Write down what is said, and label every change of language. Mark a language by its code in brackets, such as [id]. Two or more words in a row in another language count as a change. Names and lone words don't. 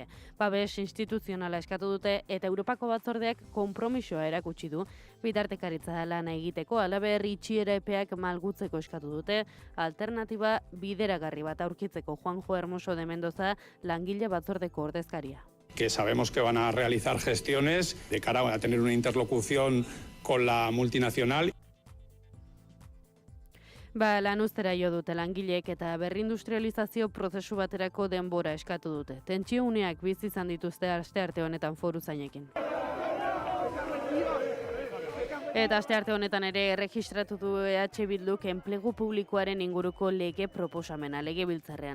[eu] Babes instituzionala eskatu dute eta Europako batzordeak konpromisoa erakutsi du. Bitartekaritza lana egiteko, halaber itxiera epeak malgutzeko eskatu dute, alternatiba bideragarri bat aurkitzeko. Juanjo Hermoso de Mendoza, langile batzordeko ordezkaria. [es] Que sabemos que van a realizar gestiones de cara a tener una interlocución con la multinacional. [eu] Lan uztera jo dute langileek eta berrindustrializazio prozesu baterako denbora eskatu dute. Tentsio uneak bizi izan dituzte astearte honetan foruzainekin. Eta astearte honetan ere erregistratu du EH Bilduk enplegu publikoaren inguruko lege proposamena legebiltzarrean.